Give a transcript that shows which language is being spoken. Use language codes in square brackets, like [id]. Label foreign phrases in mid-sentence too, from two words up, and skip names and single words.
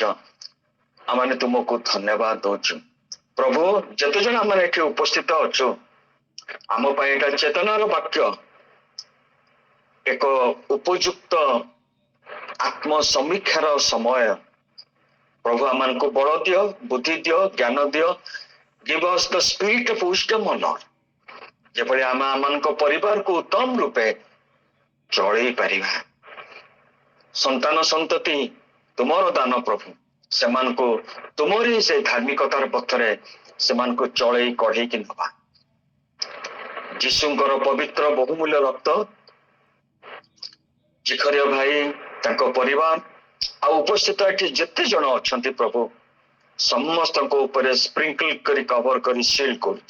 [or] ଆମେ ତୁମକୁ ଧନ୍ୟବାଦ ଦଉଛୁ ପ୍ରଭୁ। ଯେତେ ଜଣ ଆମେ ଏଠି ଉପସ୍ଥିତ ଅଛୁ, ଆମ ପାଇଁ ଏଇଟା ଚେତନାର ବାକ୍ୟ, ଏକ ଉପଯୁକ୍ତ ଆତ୍ମ ସମୀକ୍ଷାର ସମୟ। ପ୍ରଭୁ ଆମମାନଙ୍କୁ ବଳ ଦିଅ, ବୁଦ୍ଧି ଦିଅ, ଜ୍ଞାନ ଦିଅ। [en] Give us the spirit of wisdom, O Lord, [or] ଯେପରି ଆମେ ଆମମାନଙ୍କ ପରିବାରକୁ ଉତ୍ତମ ରୂପେ ଚଳେଇ ପାରିବା। ସନ୍ତାନ ସନ୍ତତି ତୁମର ଦାନ ପ୍ରଭୁ, ସେମାନଙ୍କୁ ତୁମରି ସେ ଧାର୍ମିକତାର ପଥରେ ସେମାନଙ୍କୁ ଚଳେଇ କଢେଇକି ନେବା। ଯୀଶୁଙ୍କର ପବିତ୍ର ବହୁମୂଲ୍ୟ ରକ୍ତ ଜିଖରିୟ ଭାଇ, ତାଙ୍କ ପରିବାର ଆଉ ଉପସ୍ଥିତ ଏଠି ଯେତେ ଜଣ ଅଛନ୍ତି ପ୍ରଭୁ, ସମସ୍ତଙ୍କ ଉପରେ ସ୍ପ୍ରିଙ୍କଲ କରି କଭର କରି ସିଲ୍ କରୁଛି।